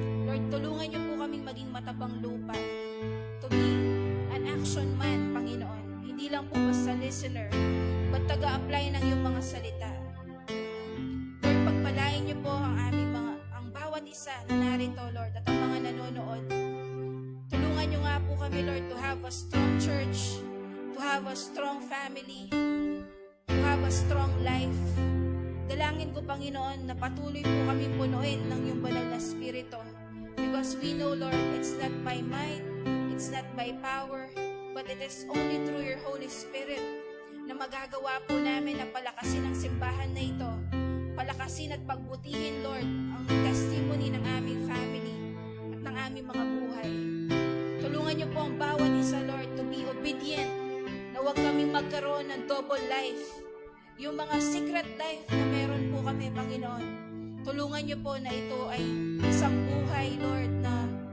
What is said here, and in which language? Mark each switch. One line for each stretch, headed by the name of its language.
Filipino: Lord, tulungan niyo po kaming maging matabang lupa, to be an action man, Panginoon. Hindi lang po basta listener, but taga-apply ng iyong mga salita. Lord, pagpalain niyo po ang bawat isa na narito, Lord, at ang mga nanonood.
English: Tulungan niyo nga po kami, Lord, to have a strong church, to have a strong family, to have a strong life.
Filipino: Dalangin ko, Panginoon, na patuloy po kami punuin ng iyong banal na spirito.
English: Because we know, Lord, it's not by might, it's not by power, but it is only through your Holy Spirit na magagawa po namin na palakasin ang simbahan na ito.
Filipino: Palakasin at pagbutihin, Lord, ang testimony ng aming family at ng aming mga buhay. Tulungan niyo po ang bawat isa, Lord, to be obedient, na huwag kaming magkaroon ng double life. Yung mga secret life na meron po kami, Panginoon, tulungan niyo po na ito ay isang buhay, Lord, na